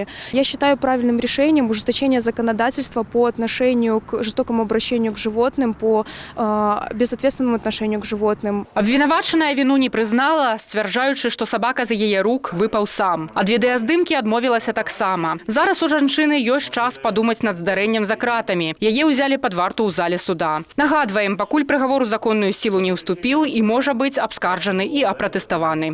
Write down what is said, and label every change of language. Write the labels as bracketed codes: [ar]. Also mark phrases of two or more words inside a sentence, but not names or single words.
[ru] Я считаю правильным решением ужесточение законодательства по отношению к жестокому обращению к животным, по безответственному отношению к животным. [be] Абвінавачаная віну не прызнала, сцвярджаючы, што сабака з яе рук выпаў сам. Ад відэаздымкі адмовілася таксама. Зараз у жанчыны ёсць час падумаць над здарэннем за кратамі. Яе ўзялі пад варту ў зале суда. Нагадваем, пакуль прыгавор у законную сілу не ўступіў і можа быць абскарджаны і апратэставаны.